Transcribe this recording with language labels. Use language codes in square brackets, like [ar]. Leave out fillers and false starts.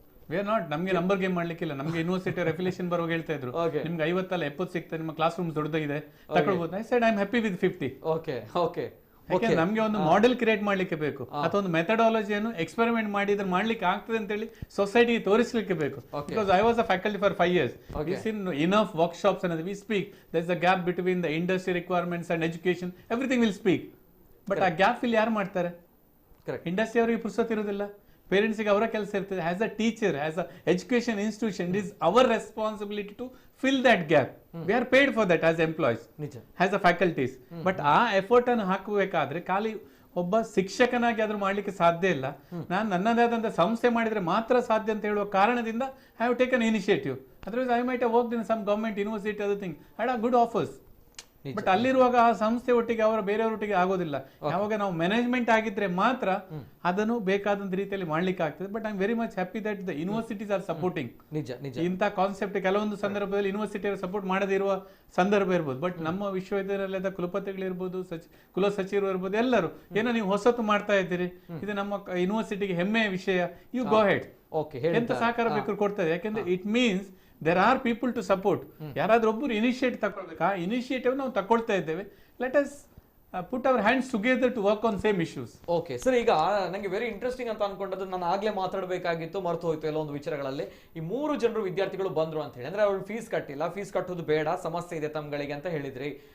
[en] we are not, [kn] ನಮ್ಗೆ number game ಮಾಡ್ಲಿಕ್ಕಿಲ್ಲ. ನಮ್ಗೆ university ರೆಫಿಲೇಷನ್ ಬರುವಾಗ ಹೇಳ್ತಾ ಇದ್ರು, ನಿಮ್ಗೆ 50 ಅಲ್ಲ 70 ಸಿಗ್ತದೆ, ನಿಮ್ಮ ಕ್ಲಾಸ್ ರೂಮ್ ದೊಡ್ಡದಾಗಿದೆ, ತಗೊಳ್ಬಹುದು. [en] I said I am happy with 50. Okay okay. [kn] ಯಾಕಂದ್ರೆ ನಮ್ಗೆ ಒಂದು ಮಾಡೆಲ್ ಕ್ರಿಯೇಟ್ ಮಾಡ್ಲಿಕ್ಕೆ ಬೇಕು, ಅಥವಾ ಒಂದು ಮೆಥಡಾಲಜಿಯನ್ನು ಎಕ್ಸ್ಪೆರಿಮೆಂಟ್ ಮಾಡಿ ಇದ್ರ ಮಾಡ್ಲಿಕ್ಕೆ ಆಗ್ತದೆ ಅಂತ ಹೇಳಿ ಸೊಸೈಟಿಗೆ ತೋರಿಸಲಿಕ್ಕೆ ಬೇಕು. [en] Because I was a faculty for 5 years. We've seen enough workshops and we speak. There's a gap between the industry requirements and education. Everything will speak. [kn] But ಆ ಗ್ಯಾಪ್ ಇಲ್ಲಿ ಯಾರು ಮಾಡ್ತಾರೆ? ಇಂಡಸ್ಟ್ರಿ ಅವರಿಗೆ ಪುರ್ಸತ್ ಇರೋದಿಲ್ಲ, ಪೇರೆಂಟ್ಸ್ಗೆ ಅವರ ಕೆಲಸ ಇರ್ತದೆ. [en] As a teacher, as a education institution, it is our responsibility to fill that gap. We are paid for that as employees, as a faculties. [kn] But ಆ ಎಫರ್ಟ್ ಅನ್ನು ಹಾಕಬೇಕಾದ್ರೆ ಖಾಲಿ ಒಬ್ಬ ಶಿಕ್ಷಕನಾಗಿ ಆದ್ರೂ ಮಾಡ್ಲಿಕ್ಕೆ ಸಾಧ್ಯ ಇಲ್ಲ. ನಾನು ನನ್ನದಾದಂತ ಸಂಸ್ಥೆ ಮಾಡಿದ್ರೆ ಮಾತ್ರ ಸಾಧ್ಯ ಅಂತ ಹೇಳುವ ಕಾರಣದಿಂದ [en] I have taken initiative. Otherwise I might have worked in some government university, other thing, I have good offers. [kn] But ಅಲ್ಲಿರುವಾಗ ಆ ಸಂಸ್ಥೆ ಒಟ್ಟಿಗೆ ಅವರ ಬೇರೆಯವರೊಟ್ಟಿಗೆ ಆಗೋದಿಲ್ಲ. ಯಾವಾಗ ನಾವು ಮ್ಯಾನೇಜ್ಮೆಂಟ್ ಆಗಿದ್ರೆ ಮಾತ್ರ ಅದನ್ನು ಬೇಕಾದಂತ ರೀತಿಯಲ್ಲಿ ಮಾಡ್ಲಿಕ್ಕೆ ಆಗ್ತದೆ. [en] But I am very much happy that the universities are supporting ಇಂಥ concept. [kn] ಕೆಲವೊಂದು ಸಂದರ್ಭದಲ್ಲಿ ಯೂನಿವರ್ಸಿಟಿ ಸಪೋರ್ಟ್ ಮಾಡದೇ ಇರುವ ಸಂದರ್ಭ ಇರ್ಬೋದು. ಬಟ್ ನಮ್ಮ ವಿಶ್ವವಿದ್ಯಾಲಯದ ಕುಲಪತಿಗಳಿರ್ಬೋದು, ಕುಲ ಸಚಿವರು ಇರ್ಬೋದು, ಎಲ್ಲರೂ ಏನೋ ನೀವು ಹೊಸತು ಮಾಡ್ತಾ ಇದ್ದೀರಿ, ಇದು ನಮ್ಮ ಯೂನಿವರ್ಸಿಟಿಗೆ ಹೆಮ್ಮೆಯ ವಿಷಯ, [en] you go head, [kn] ಎಂತ ಸಹಕಾರ ಬೇಕಾದ್ರೂ ಕೊಡ್ತದೆ. [en] ಯಾಕೆಂದ್ರೆ it means there are people to support. [kn] ಯಾರಾದ್ರೂ ಒಬ್ಬರು ಇನಿಷಿಯೇಟ್ ತಗೊಳ್ಬೇಕು. ಆ ಇನಿಷಿಯೇಟಿವ್ ನಾವು ತಗೊಳ್ತಾ ಇದ್ದೇವೆ. [en] Let us put our hands together to work on same issues. [kn] Okay sir, ಈಗ ನಂಗೆ [en] very interesting [kn] ಅಂತ ಅನ್ಕೊಂಡದ್ದು, ನಾನು ಆಗ್ಲೇ ಮಾತಾಡಬೇಕಾಗಿತ್ತು, ಮರ್ತು ಹೋಯ್ತು ಎಲ್ಲೊಂದು ವಿಚಾರಗಳಲ್ಲಿ. ಈ 3 ಜನರು ವಿದ್ಯಾರ್ಥಿಗಳು ಬಂದ್ರು ಅಂತ ಹೇಳಿ, ಅಂದ್ರೆ ಅವ್ರು ಫೀಸ್ ಕಟ್ಟಿಲ್ಲ, ಫೀಸ್ ಕಟ್ಟೋದು ಬೇಡ, ಸಮಸ್ಯೆ ಇದೆ ತಮ್ಗಳಿಗೆ ಅಂತ ಹೇಳಿದ್ರಿ.